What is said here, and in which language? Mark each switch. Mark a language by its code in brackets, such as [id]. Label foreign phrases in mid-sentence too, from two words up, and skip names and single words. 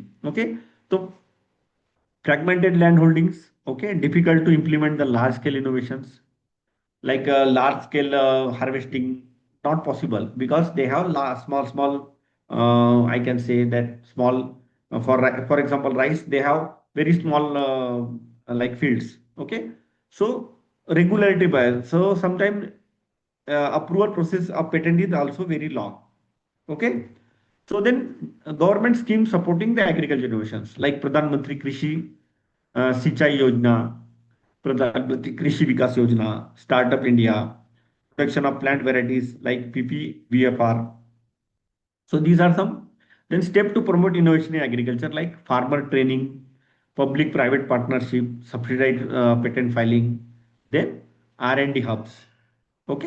[en] Okay, so fragmented land holdings, okay, difficult to implement the large scale innovations, like large scale harvesting, not possible, because they have small, I can say that small, for example, rice, they have very small like fields. Okay, so regularity bias. So sometimes approval process of patent is also very long. Okay, so then government schemes supporting the agriculture innovations like Pradhan Mantri Krishi Sichai Yojana, Pradhan Mantri Krishi Vikas Yojana, Startup India, production of plant varieties like PPVFR. So these are some. Then step to promote innovation in agriculture like farmer training, public-private partnership, subsidized patent filing, then R&D hubs. Okay.